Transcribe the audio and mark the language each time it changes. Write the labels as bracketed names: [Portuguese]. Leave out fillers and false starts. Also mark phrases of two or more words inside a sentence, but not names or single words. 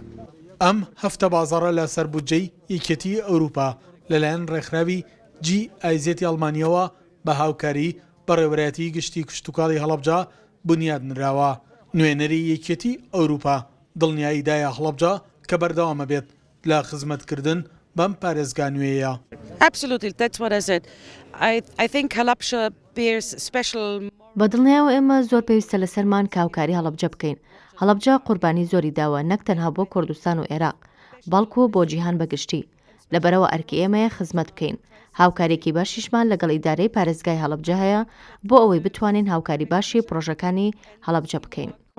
[Central Kurdish] ئەم هەفتە بازاڕە لە سەربودجەی یەکێتی ئەوروپا لەلایەن ڕێکخراوی GIZ ئەڵمانیەوە بە هاوکاری بەڕێوەبەرایەتی گشتی کشتتوکاڵی هەڵەبجە بنیاد نراوە. نوێنەری یەکێتی ئەوروپا دڵنیایی دایە هەڵەبجە کە بەردەوامە بێت لە خزمەتکردن بەم پارێزگا نوێیە. [English] Absolutely, that's what I said. I think Halabja bears special. [Central Kurdish] بەدڵنیاوە ئێمە زۆر پێویستە لەسەرمان کاوکاری هەڵەبجە بکەین. هەڵەبجە قوربانی زۆری داوە نەک تەنها بۆ کوردستان و عێراق، بەڵکو بۆ جیهان بەگشتی. لەبەرەوە ئەرکی ئێمەیە خزمەت بکەین. هاوکارێکی باشیشمان لەگەڵ ئیدارەی پارێزگای هەڵەبجە هەیە بۆ ئەوەی بتوانین هاوکاری باشی پرۆژەکانی هەڵەبجە بکەین.